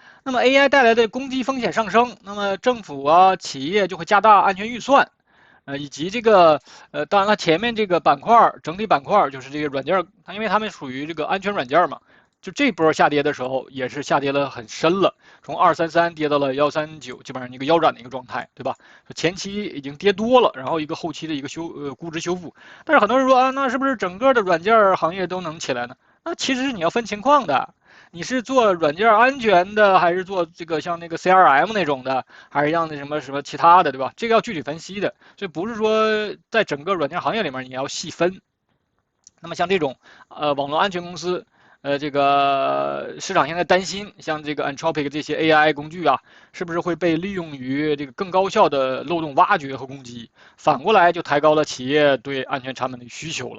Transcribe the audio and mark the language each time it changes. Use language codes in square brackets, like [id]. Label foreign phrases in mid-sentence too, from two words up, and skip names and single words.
[zh] 那麼 AI 帶来的攻擊風險上升，那麼政府啊、企業就會加大安全預算，以及这个当然了，前面这个板塊整体板塊就是这個軟件，它因為它們屬於這個安全軟件嘛，就這波下跌的時候也是下跌了很深了，從233跌到了139，基本上一個腰斬的一個狀態，對吧？前期已經跌多了，然後一個後期的一個估值修復。但是很多人說啊，那是不是整個的軟件行業都能起來呢？那其實是你要分情況的。你是做軟件安全的，還是做這個像那個 CRM 那種的，還是像那什麼什麼其他的，對吧？這個要具體分析的，所以不是說在整個軟件行業裡面你要細分。那麼像這種網絡安全公司，這個市場現在擔心，像這個 Anthropic 這些 AI 工具啊，是不是會被利用於這個更高效的漏洞挖掘和攻擊？反過來就抬高了企業對安全產品的需求了。